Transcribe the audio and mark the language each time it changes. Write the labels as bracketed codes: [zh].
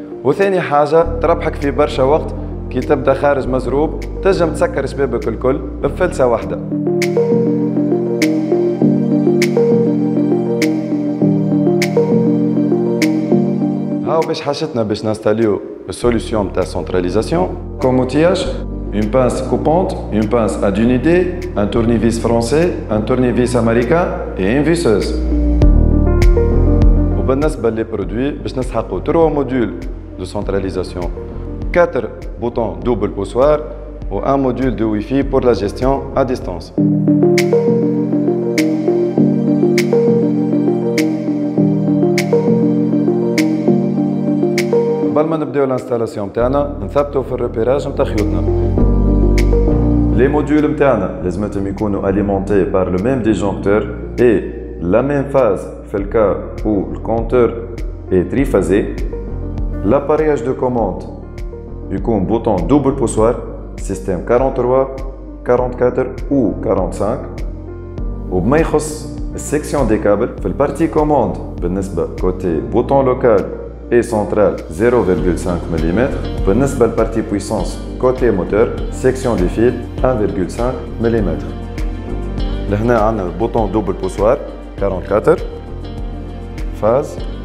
[ar] وثاني حاجة تربحك في برشا وقت، كي تبدا خارج مزروب تنجم تسكر شبابك الكل بفلسة واحدة. هاو باش حاجتنا باش نستاليو السوليسيون نتاع سنتراليزاسيون. [fr] كوم اوتياج une pince coupante, une pince à dunité, un tournevis français, un tournevis américain et une visseuse. وبالنسبة les produits [ar] باش نسحقوا [fr] 3 modules de centralisation, 4 boutons double poussoir ou un module de Wi-Fi pour la gestion à distance. [ar] قبل ما نبداو الانستالاسيون نتاعنا نثبتوا في الريبيراج نتاع خيوطنا. [fr] Les modules [ar] نتاعنا لازمتهم يكونوا [fr] alimentés par le même disjoncteur et la même phase في le cas où le compteur est triphasé. L'appareillage de commande يكون bouton double poussoir système 43, 44 ou 45. [ar] وبما يخص السيكسيون دي كابل في البارتي كوموند بالنسبة كوتي [fr] bouton local et centrale [ar] 0,5 mm. بالنسبة للبارتي [fr] puissance côté moteur section des fils 1,5 mm. [ar] لهنا عندنا [fr] bouton double poussoir 44 phase.